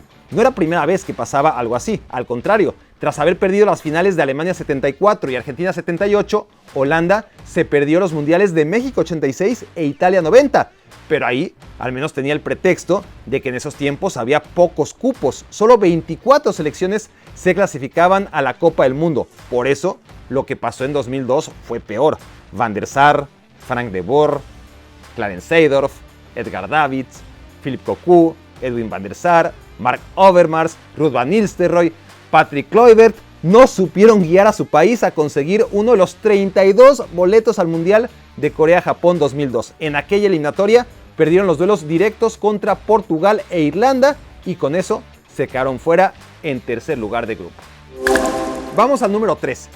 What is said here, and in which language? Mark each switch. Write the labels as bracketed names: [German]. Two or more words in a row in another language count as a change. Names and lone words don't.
[Spanish] No era primera vez que pasaba algo así, al contrario. Tras haber perdido las finales de Alemania 74 y Argentina 78, Holanda se perdió los mundiales de México 86 e Italia 90. Pero ahí al menos tenía el pretexto de que en esos tiempos había pocos cupos. Solo 24 selecciones se clasificaban a la Copa del Mundo. Por eso, lo que pasó en 2002 fue peor. Van der Sar, Frank de Boer, Clarence Seedorf, Edgar Davids, Philippe Cocu, Edwin van der Sar, Mark Overmars, Ruud van Nistelrooy, Patrick Kluivert no supieron guiar a su país a conseguir uno de los 32 boletos al Mundial de Corea-Japón 2002. En aquella eliminatoria perdieron los duelos directos contra Portugal e Irlanda y con eso se quedaron fuera en tercer lugar de grupo. Vamos al número 3.